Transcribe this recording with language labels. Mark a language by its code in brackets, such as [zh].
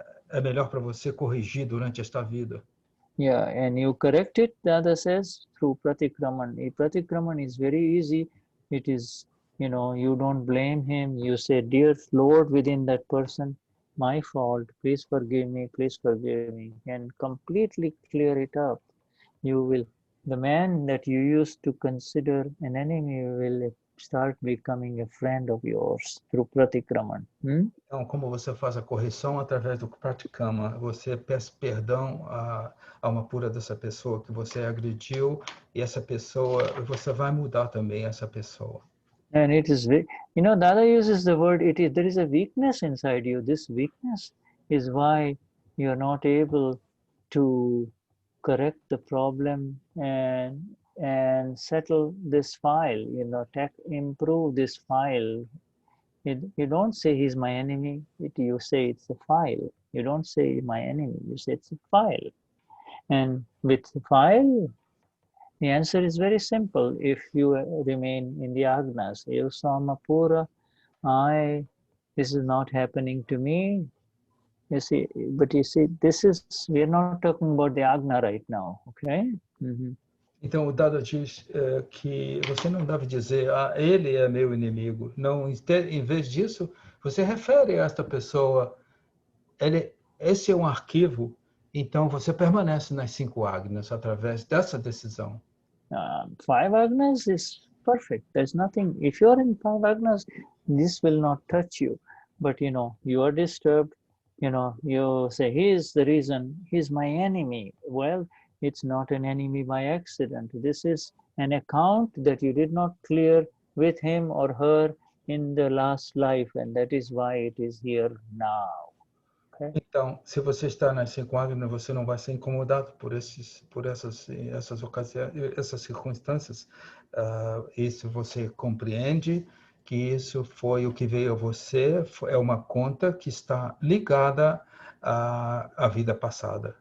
[pt] É melhor para você corrigir durante esta vida. [en] Yeah, and you correct it, Dada says, through pratikraman. Pratikraman is very easy. It is, you don't blame him. You say, dear Lord, within that person, my fault, please forgive me, and completely clear it up. The man that you used to consider an enemy will start becoming a friend of yours through pratikraman. [pt] Então, como você faz a correção através do pratikama, você peça perdão à alma pura dessa pessoa que você agrediu, e essa pessoa, você vai mudar também essa pessoa. [en] And it is, Dada uses the word, there is a weakness inside you. This weakness is why you are not able to correct the problem and settle this file, improve this file. You don't say he's my enemy, you say it's a file. You don't say my enemy, you say it's a file. And with the file, the answer is very simple. If you remain in the Agnas, Samapura, this is not happening to me. You see, we are not talking about the Agna right now, okay? [pt] Então, o Dada diz que você não deve dizer, ele é meu inimigo. Não, em vez disso, você refere a esta pessoa, esse é um arquivo, então você permanece nas 5 Agnas através dessa decisão. [en] 5 Agnas is perfect. There's nothing, if you're in 5 Agnas, this will not touch you. But, you are disturbed, you say, he is the reason, he's my enemy. Well, it's not an enemy by accident. This is an account that you did not clear with him or her in the last life, and that is why it is here now. Okay? [pt] Então, se você está nas 5 Agnas, você não vai ser incomodado por essas ocasiões, essas circunstâncias. Isso você compreende que isso foi o que veio a você, é uma conta que está ligada à vida passada.